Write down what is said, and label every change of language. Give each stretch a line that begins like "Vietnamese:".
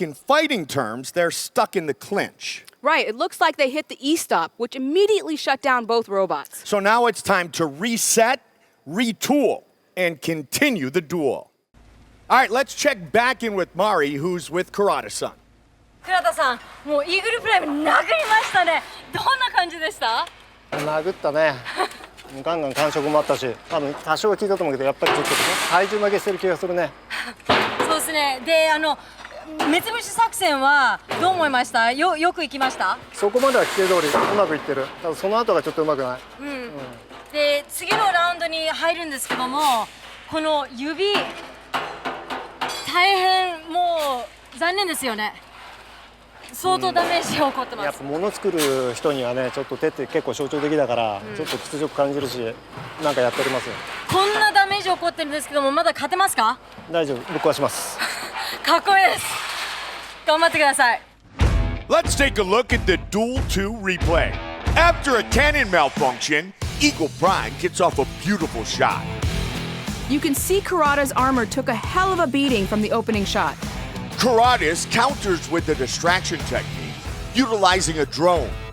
English: In fighting terms, they're stuck in the clinch. Right, it looks like they hit the E-stop, which immediately shut down both robots. So now it's time to reset, retool, and continue the duel. All right, let's check back in with Mari, who's with Karata-san.
Japanese: 倉田さん、もうイーグルプライム殴りましたね。どんな感じでした？殴ったね。ガンガン感触もあったし、多分多少は効いたと思うけど、やっぱりちょっと体重負けしてる気がするね。そうですね。で、目つぶし作戦はどう思いました？よく行きました？そこまでは規定通りうまくいってる。ただその後がちょっとうまくない。で、次のラウンドに入るんですけども、この指大変もう残念ですよね。相当ダメージが起こってます。やっぱ物作る人にはねちょっと手って結構象徴的だから、ちょっと屈辱感じるしなんかやっておりますよ。こんなダメージ起こってるんですけどもまだ勝てますか？大丈夫、ぶっ壊します。かっこいいです。頑張ってください。
English: Let's take a look at the Duel 2 replay. After a cannon malfunction, Eagle Prime gets off a beautiful shot. You can see Kurata's armor took a hell of a beating from the opening shot. Karatas counters with a distraction technique, utilizing a drone.